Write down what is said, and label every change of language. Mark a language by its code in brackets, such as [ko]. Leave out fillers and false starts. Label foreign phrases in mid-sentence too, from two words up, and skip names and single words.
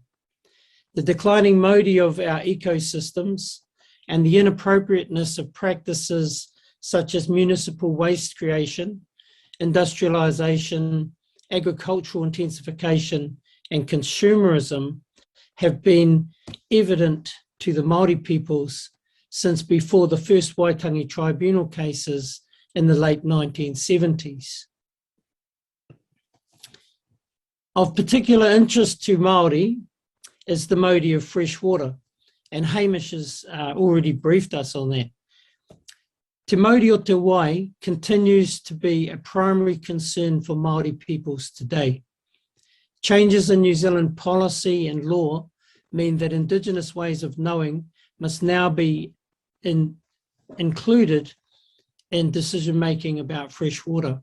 [en] The declining mode of our ecosystems and the inappropriateness of practices such as municipal waste creation, industrialization, agricultural intensification, and consumerism have been evident to the Maori peoples since before the first Waitangi tribunal cases in the late 1970s. Of particular interest to Maori is the Mauri of fresh water, and Hamish has already briefed us on that. [mi] Te Mauri o te Wai [en] continues to be a primary concern for Maori peoples today. Changes in New Zealand policy and law mean that Indigenous ways of knowing must now be included in decision-making about fresh water.